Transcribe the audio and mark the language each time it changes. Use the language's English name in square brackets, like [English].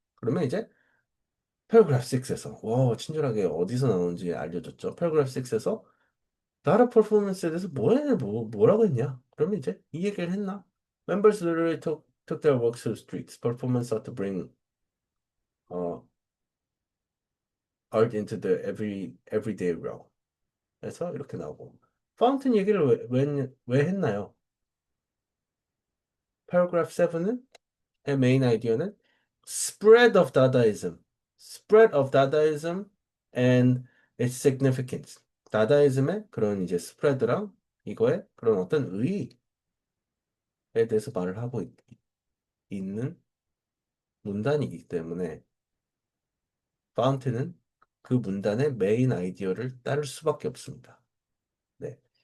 [Korean] 그러면 이제 paragraph 6에서, 와, 친절하게 어디서 나오는지 알려줬죠. paragraph 6에서 data performance에 대해서 뭐라고 했냐? 그러면 이제 이 얘기를 했나? [English] Members literally took their works to the streets. Performance ought to bring, 어, art into the everyday realm. [Korean] 그래서 이렇게 나오고. 파운틴 얘기를 왜 했나요? [English] paragraph 7은 [Korean] 메인 아이디어는 [English] spread of Dadaism. spread of Dadaism and its significance. [Korean] 다다이즘의 그런 이제 스프레드랑 이거의 그런 어떤 의의에 대해서 말을 하고 있는 문단이기 때문에 파운틴은 그 문단의 메인 아이디어를 따를 수밖에 없습니다. 네.